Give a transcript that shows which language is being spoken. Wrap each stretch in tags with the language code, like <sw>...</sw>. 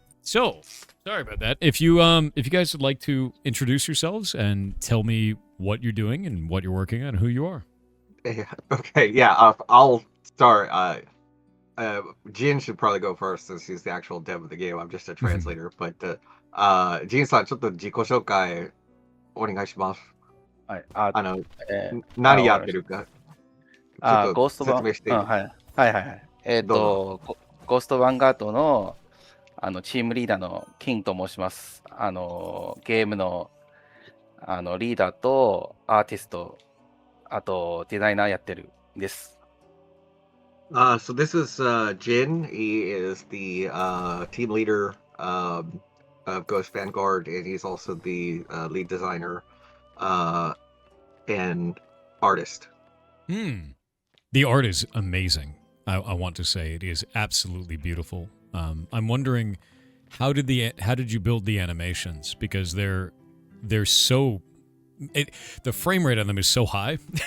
<en>So, sorry about that. If you guys would like to introduce yourselves and tell me what you're doing and what you're working on and who you are. Okay, yeah, I'll start. Jin should probably go first since he's the actual dev of the game. I'm just a translator. But</en> <ja>Jin-san, ちょっと自己紹介お願いします。はい。何やってるか。ゴースト説明していい？はい。ゴーストヴァンガードのチームリーダーのキンと申します。ゲームのリーダーとアーティスト、あとデザイナーやってるです。</ja> <en>So this is Jin. He is the team leader of Ghost Vanguard, and he's also the lead designer and artist. The art is amazing. I want to say it is absolutely beautiful. I'm wondering how did you build the animations, because they're so the frame rate on them is so high.</en>